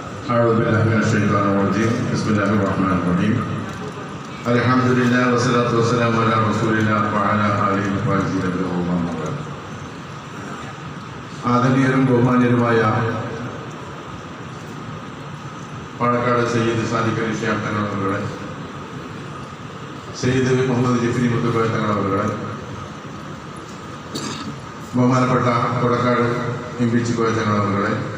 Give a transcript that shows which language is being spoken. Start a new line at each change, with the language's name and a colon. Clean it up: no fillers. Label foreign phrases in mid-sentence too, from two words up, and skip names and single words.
Arabic: أعوذ بالله من الشيطان الرجيم بسم الله الرحمن الرحيم الحمد لله والصلاة والسلام على رسول الله وعلى آله وصحبه أجمعين.
Malayalam: ആദരണീയരും ബഹുമാന്യരുമായ പാണക്കാട് സയ്യിദ് സാദിഖ് അലി ശിഹാബ് തങ്ങൾ അവരുടെ, സയ്യിദ് മുഹമ്മദ് ജിഫ്രി മുത്തുക്കോയ തങ്ങൾ അവരുടെ, ബഹുമാനപ്പെട്ട കൊടക്കാട് എംപിച്ചി കോയ തങ്ങൾ അവരുടെ,